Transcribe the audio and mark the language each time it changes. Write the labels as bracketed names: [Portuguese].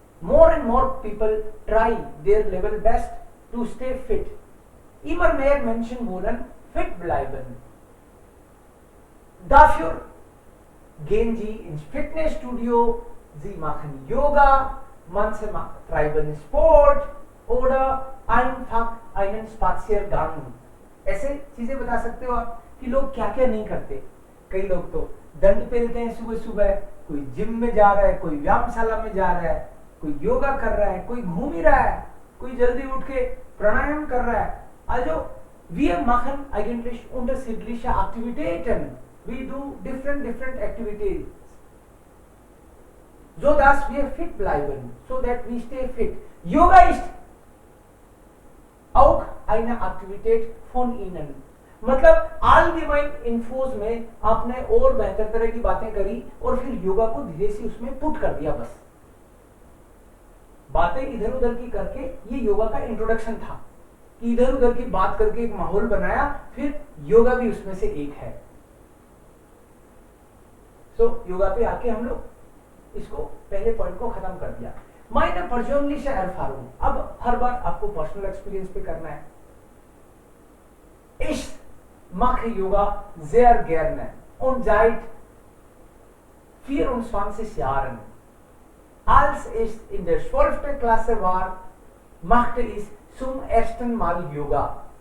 [English] More and more people try their level best to stay fit। [German] immer mehr Menschen wollen fit bleiben। Dafür gehen sie ins Fitnessstudio, sie machen Yoga, manche treiben Sport oder einfach einen Spaziergang। [Hindi] ऐसे चीजें बता सकते हो आप कि लोग क्या क्या नहीं करते। कई लोग तो दंड पेलते हैं सुबह सुबह, कोई जिम में जा रहा है, कोई व्यायामशाला में जा रहा है, कोई योगा कर रहा है, कोई घूम ही रहा है, कोई जल्दी उठ के प्राणायाम कर रहा है। [German] Also wir machen eigentlich unterschiedliche Aktivitäten, [English] we do different activities, [German] so dass wir fit bleiben, [English] so that we stay fit। [German] Yoga ist auch eine Aktivität von Ihnen। [Hindi] मतलब [German] आलगेमाइन इन्फोज [Hindi] में आपने और बेहतर तरह की बातें करी और फिर योगा को धीरे से उसमें पुट कर दिया। बस बातें इधर उधर की करके ये योगा का इंट्रोडक्शन था कि इधर उधर की बात करके एक माहौल बनाया, फिर योगा भी उसमें से एक है। सो योगा पे आके हम लोग इसको पहले पॉइंट को खत्म कर दिया। [German] meine persönliche Erfahrung, [Hindi] अब हर बार आपको पर्सनल एक्सपीरियंस पे करना है। [German] Ich mache Yoga sehr gerne und seit 24 Jahren। Als ich in der 12. Klasse war, machte ich zum ersten Mal Yoga।